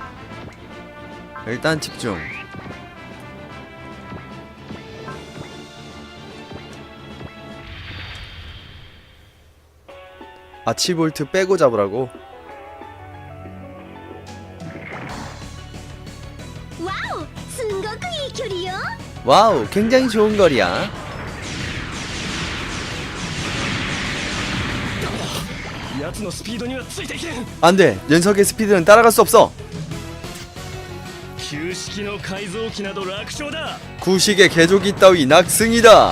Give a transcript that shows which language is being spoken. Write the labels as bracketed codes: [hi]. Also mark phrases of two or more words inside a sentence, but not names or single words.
[ko] 일단 집중. 아치볼트 빼고 잡으라고? 와우! [ja] すんごくいい距離よ. [ko] 와우, 굉장히 좋은 거리야. 안돼, 녀석의 스피드는 따라갈 수 없어. 구식의 개조기 따위 낙승이다.